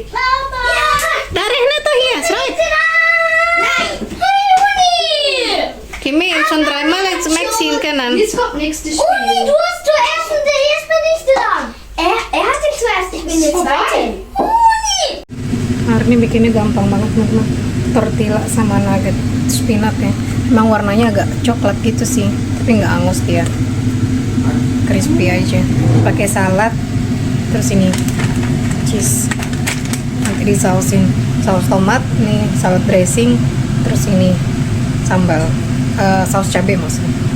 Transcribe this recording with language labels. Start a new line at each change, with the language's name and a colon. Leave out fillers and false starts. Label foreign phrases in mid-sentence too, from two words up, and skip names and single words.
German: Mama! Ja! Da rechnet doch hier, schreib. Nein! Hey, Kimi, schon dreimal jetzt Maxi in Kanan. Jetzt kommt nächstes Uni! Uni, Spiel. du hast zuerst und jetzt bin ich dran. Er hatte zuerst, ich bin der Zweite. Uni!
Indonesian: Hari ini bikinnya gampang banget, teman-teman. Tortilla sama nugget spinat ya. Emang warnanya agak coklat gitu sih, tapi nggak angus dia. Crispy aja. Pakai salad, terus ini cheese. Nanti disausin saus tomat, nih
English: salad dressing,
Indonesian: terus ini sambal, saus cabai maksudnya.